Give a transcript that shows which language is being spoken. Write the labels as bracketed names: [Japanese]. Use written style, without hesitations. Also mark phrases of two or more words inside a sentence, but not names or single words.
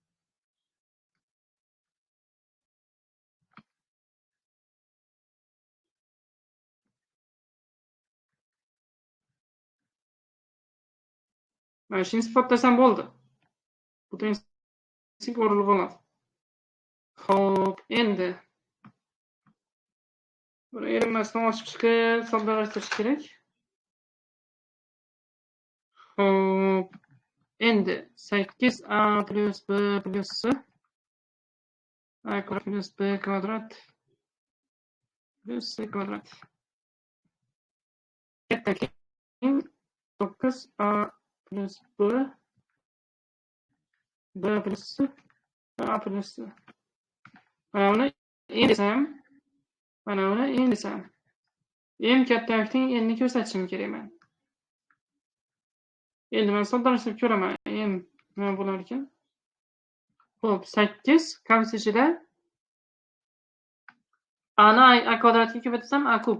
[Uzbek] Mana shuni isbotlasam bo'ldi. Bu tengsizlik o'rilib oladi. Xo'p, endi buni erinmasdan ochib chiqib soddalashtirish kerak. Xo'p, endi 8a plus b plus c a kvadrat plus b kvadrat plus c kvadrat katta teng 9a plus b plus c a plus c. Mana buni n desam, mana buni n desam. M katta teng nni ko'rsatishim kerak men. Endi men soddalashtirib ko'raman. M nima bo'lar ekan? Xo'p, 8 qavs ichida a ni a kvadratga ko'paytirsam a kub.